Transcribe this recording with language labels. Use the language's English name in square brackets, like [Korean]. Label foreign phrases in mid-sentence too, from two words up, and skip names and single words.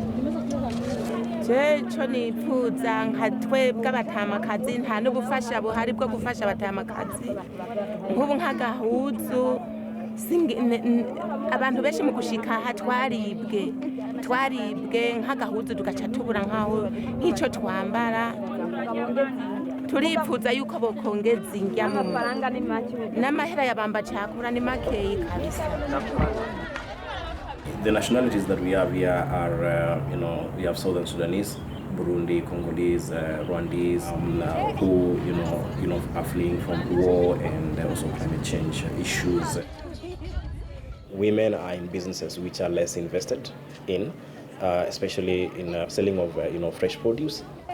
[Rundi] Cyo nipfuza nka twebwe abatamakazi nta n'ubufasha buhari bwo gufasha abatamakazi nk'ubu nk'agahuzu abantu benshi mu gushika aha twaribwe nk'agahuzu tugaca tubura nk'icyo twambara. Turipfuza yuko bokongeza indya n'amahera yabamba cakura ni makeyi kabisa. [English] The nationalities that we have here are, we have Southern Sudanese, Burundi, Congolese, Rwandese, who, are fleeing from war and also climate change issues. Women are in businesses which are less invested in, especially in selling of, fresh produce.